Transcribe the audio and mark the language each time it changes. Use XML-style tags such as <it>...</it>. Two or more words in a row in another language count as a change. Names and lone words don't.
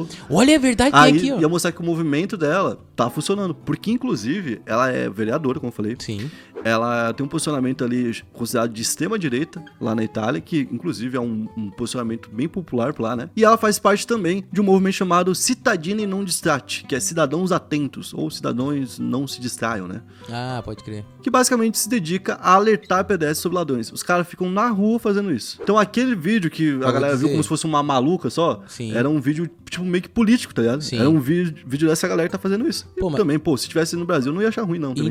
<pt>Olha, é verdade, aí, tem aqui, ó. Ia mostrar que o movimento dela tá funcionando. Porque, inclusive, ela é vereadora, como eu falei. Sim. Ela tem um posicionamento ali considerado de extrema-direita, lá na Itália, que, inclusive, é um posicionamento bem popular por lá, né? E ela faz parte também de um movimento chamado Cittadini non distratti, que é cidadãos atentos, ou cidadãos não se distraiam, né? Ah, pode crer. Que basicamente se dedica a alertar pedestres sobre ladrões. Os caras ficam na rua fazendo isso. Então aquele vídeo que a galera viu como se fosse uma maluca só, era um vídeo tipo meio que político, tá ligado? Sim. Era um vídeo dessa galera que tá fazendo isso. Pô, também, se tivesse no Brasil, não ia achar ruim não também.</pt>